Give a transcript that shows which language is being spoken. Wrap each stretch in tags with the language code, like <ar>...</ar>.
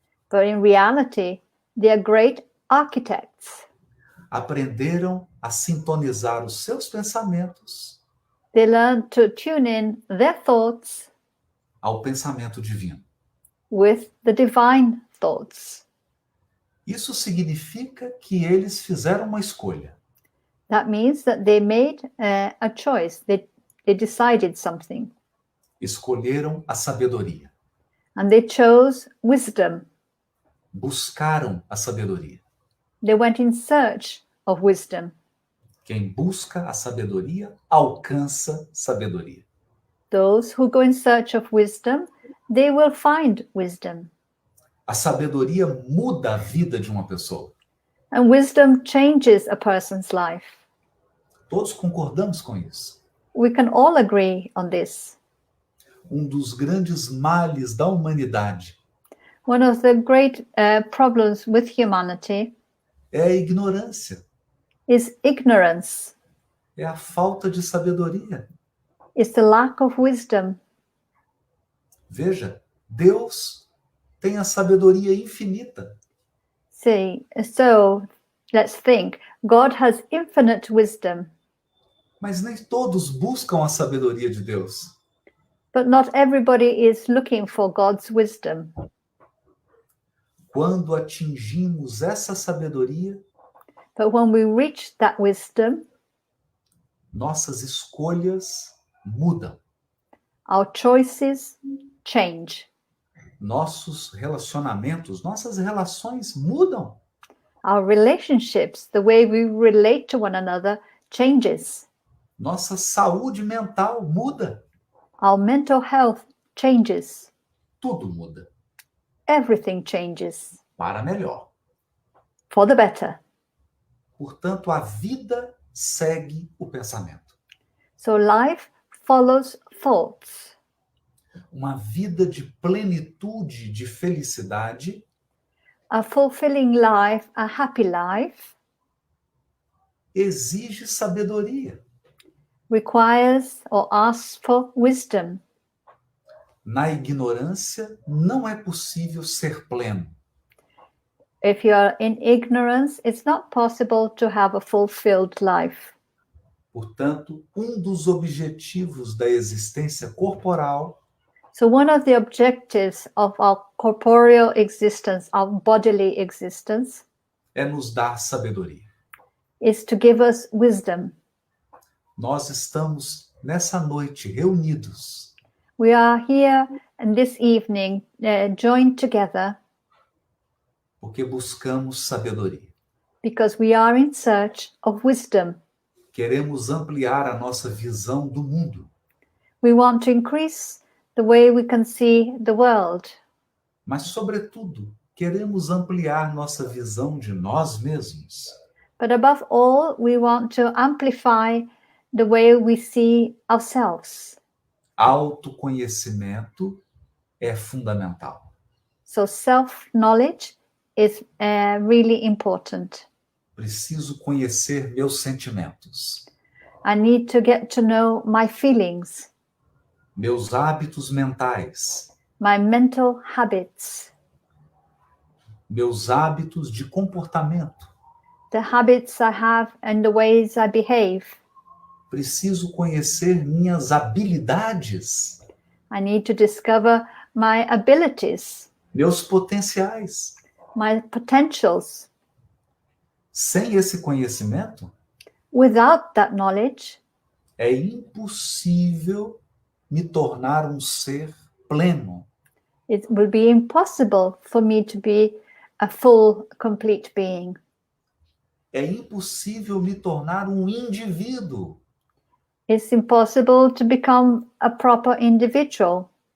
<en>But in reality, they are great architects.</en> <pt>Aprenderam a sintonizar os seus pensamentos</pt> <en>They learn to tune in their thoughts</en> <pt>ao pensamento divino.</pt> <en>with the divine thoughts.</en> <pt>Isso significa que eles fizeram uma escolha.</pt> <en>That means that they made a choice. They decided something,</en> <pt>Escolheram a sabedoria.</pt> <en>and they chose wisdom.</en> <pt>Buscaram a sabedoria.</pt> <en>They went in search of wisdom.</en> <pt>Quem busca a sabedoria, alcança sabedoria.</pt> <en>Those who go in search of wisdom, they will find wisdom.</en> <pt>A sabedoria muda a vida de uma pessoa.</pt> <en>And wisdom changes a person's life.</en> <pt>Todos concordamos com isso.</pt> <en>We can all agree on this.</en> <pt>Dos grandes males da humanidade</pt> <en>One of the great problems with humanity</en> <pt>é a ignorância,</pt> <en>is ignorance,</en> <pt>é a falta de sabedoria.</pt> <en>is the lack of wisdom.</en> <pt>Veja, Deus tem a sabedoria infinita.</pt> <en>See, so let's think. God has infinite wisdom,</en> <pt>Mas nem todos buscam a sabedoria de Deus.</pt> <en>but not everybody is looking for God's wisdom.</en> <pt>Quando atingimos essa sabedoria,</pt> <en>But when we reach that wisdom,</en> <pt>nossas escolhas mudam.</pt> <en>our choices change.</en> <pt>Nossos relacionamentos, nossas relações mudam.</pt> <en>Our relationships, the way we relate to one another, changes.</en> <pt>Nossa saúde mental muda.</pt> <en>Our mental health changes.</en> <pt>Tudo muda.</pt> <en>Everything changes</en> <pt>Para melhor.</pt> <en>for the better.</en> <pt>Portanto, a vida segue o pensamento.</pt> <en>So life follows thoughts.</en> <pt>Uma vida de plenitude, de felicidade,</pt> <en>A fulfilling life, a happy life,</en> <pt>exige sabedoria.</pt> <en>requires or asks for wisdom.</en> <pt>Na ignorância, não é possível ser pleno.</pt> <en>If you are in ignorance, it's not possible to have a fulfilled life.</en> <pt>Portanto, dos objetivos da existência corporal</pt> <en>So one of the objectives of our corporeal existence, our bodily existence,</en> <pt>é nos dar sabedoria.</pt> <en>is to give us wisdom.</en> <pt>Nós estamos nessa noite reunidos</pt> <en>We are here and this evening joined together</en> <pt>Porque buscamos sabedoria.</pt> <en>because we are in search of wisdom.</en> <pt>Queremos ampliar a nossa visão do mundo.</pt> <en>We want to increase the way we can see the world,</en> <pt>Mas, sobretudo, queremos ampliar nossa visão de nós mesmos.</pt> <en>but above all, we want to amplify the way we see ourselves.</en> <pt>Autoconhecimento é fundamental.</pt> <en>So self-knowledge is really important.</en> <pt>Preciso conhecer meus sentimentos,</pt> <en>I need to get to know my feelings,</en> <pt>meus hábitos mentais,</pt> <en>my mental habits,</en> <pt>meus hábitos de comportamento.</pt> <en>the habits I have and the ways I behave.</en> <pt>Preciso conhecer minhas habilidades,</pt> <en>I need to discover my abilities,</en> <pt>meus potenciais.</pt> <en>my potentials.</en> <pt>Sem esse conhecimento,</pt> <en>Without that knowledge,</en> <pt>é impossível me tornar um ser pleno.</pt> <en>it will be impossible for me to be a full, complete being.</en> <pt>É impossível me tornar um indivíduo.</pt> <en>It's impossible to become a proper individual.</en>